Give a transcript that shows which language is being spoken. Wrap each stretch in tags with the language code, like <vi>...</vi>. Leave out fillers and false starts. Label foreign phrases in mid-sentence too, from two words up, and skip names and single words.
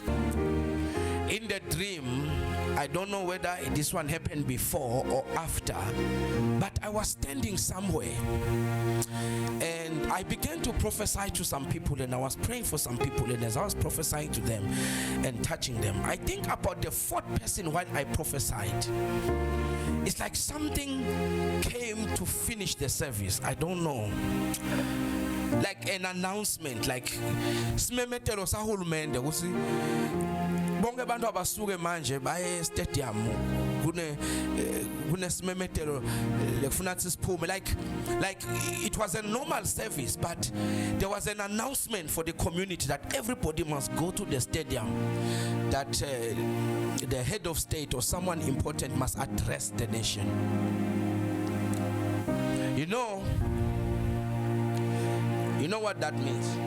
<en>In the dream, I don't know whether this one happened before or after, but I was standing somewhere and I began to prophesy to some people, and I was praying for some people, and as I was prophesying to them and touching them, I think about the fourth person when I prophesied, it's like something came to finish the service. I don't know, like an announcement, like</en> <ss>simemetelo sahulumende kusi bonke abantu abasuke manje baye stadium kune simemetelo lekufuna siphume,</ss> <en>like it was a normal service, but there was an announcement for the community that everybody must go to the stadium, that the head of state or someone important must address the nation. You know what that means?</en>